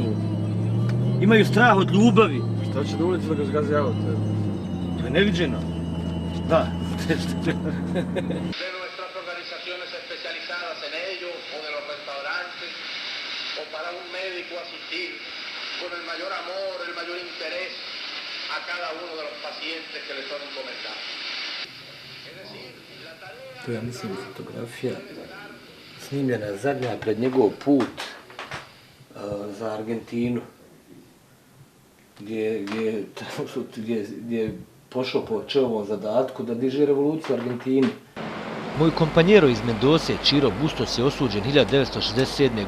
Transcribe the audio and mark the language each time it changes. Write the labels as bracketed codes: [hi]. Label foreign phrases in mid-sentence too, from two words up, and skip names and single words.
[sr] Imaju strah od ljubavi. Šta će na ulici da ga zgazi auto? To je neviđeno. Da. [es] de nuestras organizaciones especializadas en ello, o de los restaurantes, o para un médico asistir con el mayor amor, el mayor interés a cada uno de los pacientes que le son encomendados. Es decir, la tarea... [sr] To je, mislim, fotografija snimljena zadnja pred njegov put za Argentinu, gdje je pošao po čovom zadatku da diže revoluciju u Argentini. Moj kompanjero iz Mendose, Čiro Bustos, je osuđen 1967.